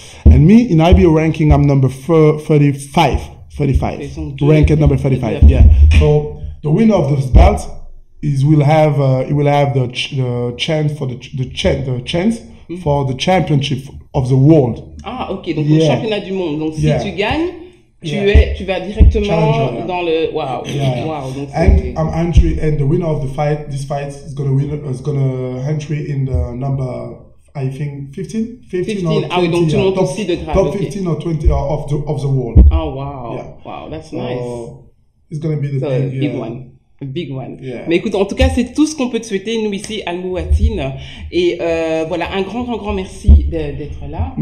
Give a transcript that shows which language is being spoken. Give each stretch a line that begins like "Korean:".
English: And me, in IBO ranking, I'm number 35.
French: Ils sont deux.
English: Ranked number 35,
French: Deux.
English: yeah. So, the winner of this belt he will have the chance for the chance for the championship of the world.
French: Ah, ok, donc le championnat du monde. Donc si tu gagnes, tu vas directement
English: Challenger,
French: dans le wow. Wow. Donc
English: and entry, and the winner of this fight is gonna entry in the number, I think 15 or 20.
French: Ah oui, donc tu montes aussi de grade.
English: Top 15 or 20 of the world. Oh wow. Yeah. Wow, that's nice. It's gonna be the big one. A big one. Yeah.
French: Mais écoute, en tout cas, c'est tout ce qu'on peut te souhaiter, nous ici, Al Mouatine. Et voilà, un grand merci d'être là.